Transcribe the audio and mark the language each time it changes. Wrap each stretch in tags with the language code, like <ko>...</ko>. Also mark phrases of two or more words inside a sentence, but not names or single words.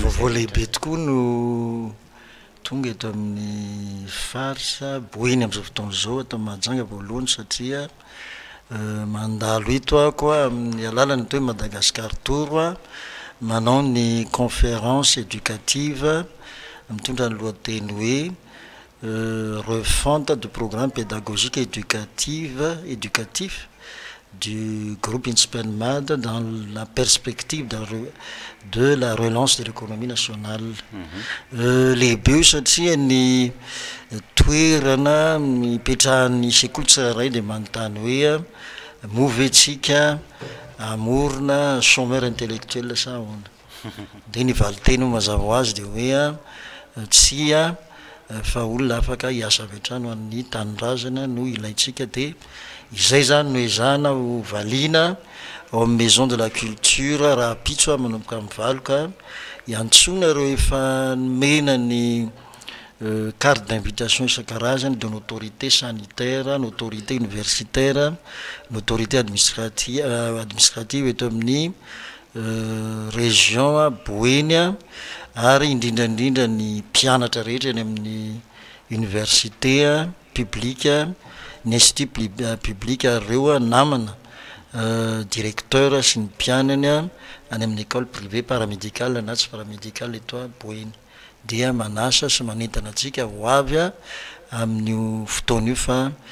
<mg>Vaovao lehibe tokoa no tonga eto amin'ny faritra boeny amin'izao fotoana zao ato Mahajanga voalohany satria mandalo eto ako amin'ny alalany toy Madagascar Tour manao ny conférence éducative mitondra ny lohateny hoe</mg> <fr>refonte du programme pédagogique éducatif du groupe INSPNMAD dans la perspective de la relance de l'économie nationale.</fr> <mg>Lehibe satria ny toerana mipetrahan'ny sekoly tsirairay dia manontany hoe movetsika amorona</mg> <fr>chômeur intellectuel</fr> <mg>sa ahoana. Dia ny valiteny mazava ho azy dia hoe tsia fa olona afaka hiasa avy hatrany amin'ny tanindrazana no ilaitsika dia izay zany no ezahana ho valiana ao amin'ny</mg> <fr>maison de la culture</fr> <mg>raha pitso manomboka amin'ny valoka iantsona ireo efa mena ny</mg> <fr>carte d'invitation</fr> <mg>isan-karazany</mg> <fr>de l'autorité sanitaire, l'autorité universitaire, l'autorité administrative</fr> <mg>eto amin'ny région boeny ary indrindrandrindra ny mpianatra rehetra eny amin'ny</mg> <fr>université publique</fr> <mg>ny</mg> <fr>institut public</fr> <mg>ireo namana directeur sy ny mpianany any amin'ny</mg> <fr>école privée paramédicale</fr> <mg>na tsy paramédicale eto boeny dia manasa sy manentana antsika ho avy amin'ny fotoana io fa</mg>